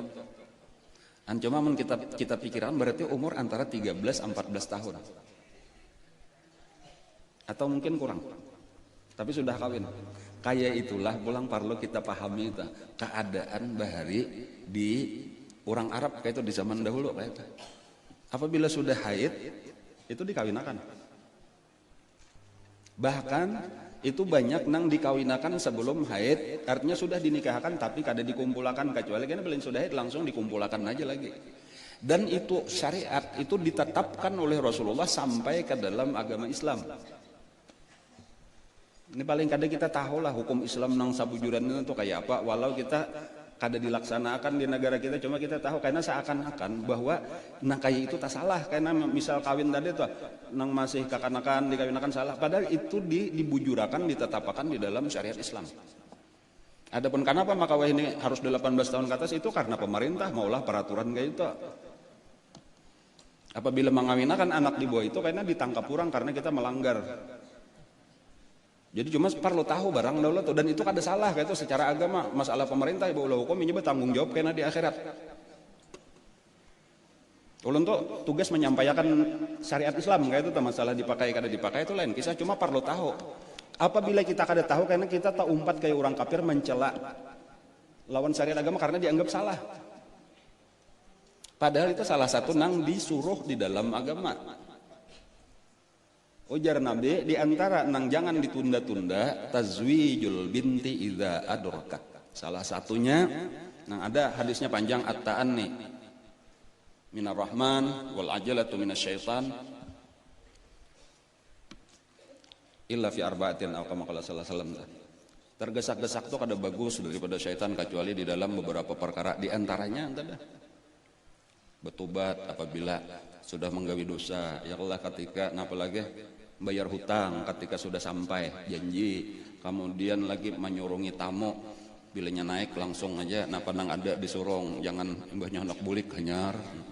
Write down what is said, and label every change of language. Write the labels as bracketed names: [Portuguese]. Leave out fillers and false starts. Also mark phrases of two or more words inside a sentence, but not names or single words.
[Banjar] Cuma kita pikiran berarti umur antara 13-14 tahun. Atau mungkin kurang. Tapi sudah kawin. Kayak itulah pulang perlu kita pahami itu. Keadaan bahari di orang Arab kayak itu di zaman dahulu kayak itu. Apabila sudah haid itu dikawinakan. Bahkan itu banyak nang dikawinakan sebelum haid, artinya sudah dinikahkan tapi kada dikumpulkan kecuali kan belum sudah haid langsung dikumpulkan aja lagi. Dan itu syariat itu ditetapkan oleh Rasulullah sampai ke dalam agama Islam. Ini paling kada kita tahu lah hukum Islam nang sabujuran itu kayak apa, walau kita kada dilaksanakan di negara kita, cuma kita tahu karena seakan-akan bahwa nang kayak itu tak salah, karena misal kawin tadi tuh nang masih kakanakan dikawinakan salah, padahal itu dibujurakan ditetapkan di dalam syariat Islam. Adapun kenapa maka ini harus 18 tahun ke atas itu karena pemerintah maulah peraturan kayak itu. Apabila mengawinakan anak di bawah itu karena ditangkap kurang karena kita melanggar. Jadi cuma perlu tahu barang dahulu tuh, dan itu kada salah kayak itu secara agama, masalah pemerintah ibu hukum ini bertanggung jawab karena di akhirat. Ulun tuh tugas menyampaikan syariat Islam kayak itu masalah dipakai kada dipakai itu lain kisah, cuma perlu tahu. Apabila kita kada tahu karena kita tak umpat kayak orang kafir mencela lawan syariat agama karena dianggap salah. Padahal itu salah satu nang disuruh di dalam agama. Ujar Nabi, di antara nang jangan ditunda-tunda [Arabic] تزويج البنت إذا أدركت. [Banjar] Salah satunya nang ada hadisnya panjang [Arabic] التأني من الرحمن والعجلة من الشيطان إلا في أربعة atau كما قال صلى الله عليه وسلم. [Banjar] Tergesak-gesak tuh kada bagus daripada syaitan kecuali di dalam beberapa perkara, di antaranya ada bertobat apabila sudah menggawi dosa, ya Allah ketika apalagi bayar hutang ketika sudah sampai janji, kemudian lagi menyurungi tamu bilanya naik langsung aja napa nang ada disurung, jangan mbahnya anak bulik hanyar.